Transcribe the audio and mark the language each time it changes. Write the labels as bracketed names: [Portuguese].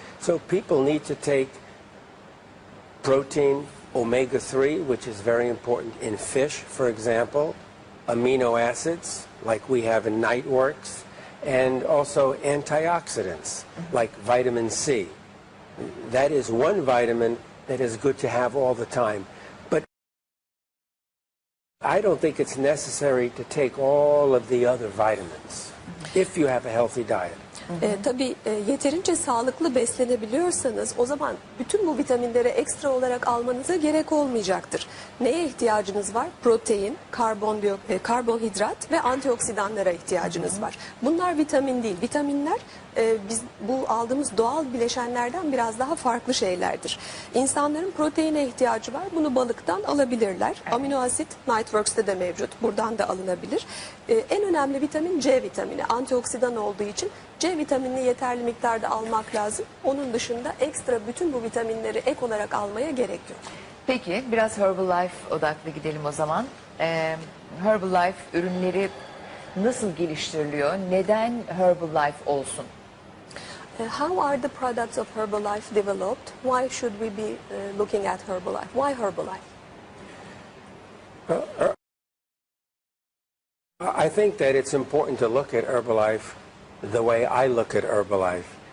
[English] So people need to take protein, omega-3, which is very important in fish, for example, amino acids, like we have in Niteworks, and also antioxidants, like vitamin C. That is one vitamin that is good to have all the time. But I don't think it's necessary to take all of the other vitamins if you have a healthy diet. [Turkish] Tabii yeterince sağlıklı beslenebiliyorsanız o zaman bütün bu vitaminleri ekstra olarak almanıza gerek olmayacaktır. Neye ihtiyacınız var? Protein, karbonhidrat ve antioksidanlara ihtiyacınız var. Bunlar vitamin değil. Vitaminler biz bu aldığımız doğal bileşenlerden biraz daha farklı şeylerdir. İnsanların proteine ihtiyacı var. Bunu balıktan alabilirler. Amino asit Niteworks'te de mevcut. Buradan da alınabilir. En önemli vitamin C vitamini. Antioksidan olduğu için C vitaminini yeterli miktarda almak lazım. Onun dışında ekstra bütün bu vitaminleri ek olarak almaya gerek yok. Peki biraz Herbalife odaklı gidelim o zaman. Herbalife ürünleri nasıl geliştiriliyor? Neden Herbalife olsun? [English] How are the products of Herbalife developed? Why should we be looking at Herbalife? Why Herbalife? I think that it's important to look at Herbalife the way I look at Herbalife.